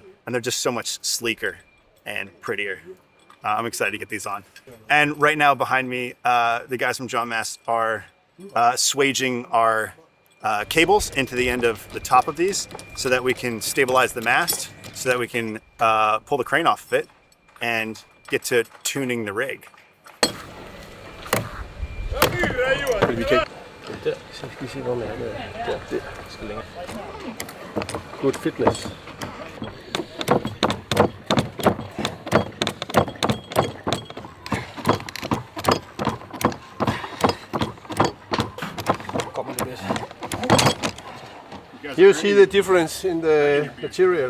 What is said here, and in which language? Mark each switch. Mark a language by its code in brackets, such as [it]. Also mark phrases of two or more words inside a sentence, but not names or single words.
[en] And they're just so much sleeker and prettier. I'm excited to get these on. And right now behind me, the guys from John Mast are swaging our cables into the end of the top of these so that we can stabilize the mast, so that we can pull the crane off of it and get to tuning the rig. [da] Vi kan... Der, så skal vi se, hvor man er med. Der skal længere. [en] Good fitness. Here you see the difference in the material.